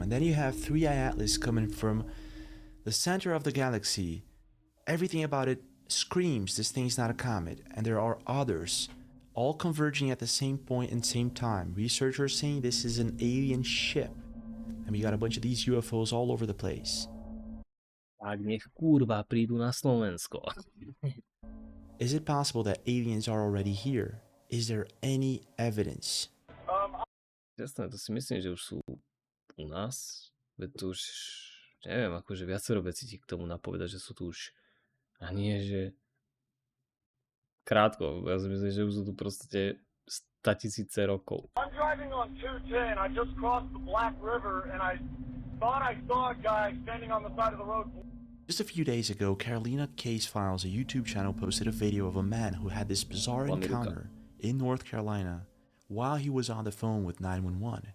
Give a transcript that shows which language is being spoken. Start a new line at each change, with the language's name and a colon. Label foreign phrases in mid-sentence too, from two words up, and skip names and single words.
English: And then you have 3i Atlas coming from the center of the galaxy. Everything about it screams this thing's not a comet, and there are others, all converging at the same point and same time. Researchers saying this is an alien ship. And we got a bunch of these UFOs all over the place.
Slovak: Tak nech kurva prídu na Slovensko.
English: Is it possible that aliens are already here? Is there any evidence?
Slovak: Jasné, to si myslím, že už sú u nás. Veď tu už, neviem, akože viacero vecí ti k tomu napovedať, že sú tu už, a nie, že krátko. Ja si myslím, že už sú tu proste 100 000 rokov.
English: I'm driving on 210. I just crossed the Black River and I thought I saw a guy standing on the side of the road. Just a few days ago, Carolina Case Files, a YouTube channel, posted a video of a man who had this bizarre encounter in North Carolina while he was on the phone with 911.